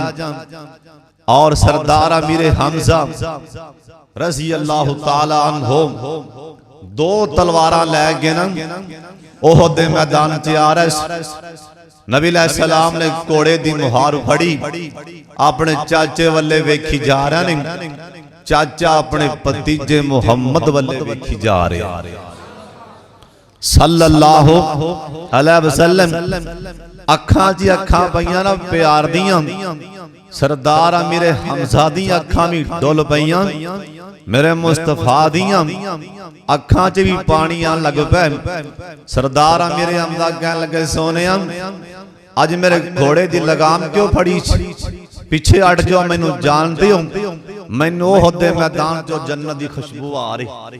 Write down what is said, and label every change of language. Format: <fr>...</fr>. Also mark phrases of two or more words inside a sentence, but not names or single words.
<pa>اور سردار امیر حمزہ</pa> <ar>رضي الله تعالى عنه</ar> <pa>دو تلواراں لے کے نا احد دے میدان چ آ رہا. نبی علیہ السلام نے گھوڑے دی مہار پھڑی، اپنے چاچے ول ویکھی جا رہا نے. چاچا اپنے بھتیجے محمد ول ویکھی جا رہے</pa> <ar>صلى الله عليه وسلم.</ar> <pa>اکھاں چ اکھاں پئیاں نا پیار دیاں. سردار امیر حمزہ دی اکھاں بھی ڈل پئیاں، میرے مصطفیٰ دیاں اکھاں چ بھی پانی آن لگ پے. سردار امیر حمزہ کہن لگے سوہنیا اج میرے گھوڑے دی لگام کیوں پھڑی، پچھے ہٹ جاؤ، مینوں جانتے ہو مینوں احد دے میدان چوں جنت دی خوشبو آ رہی.</pa>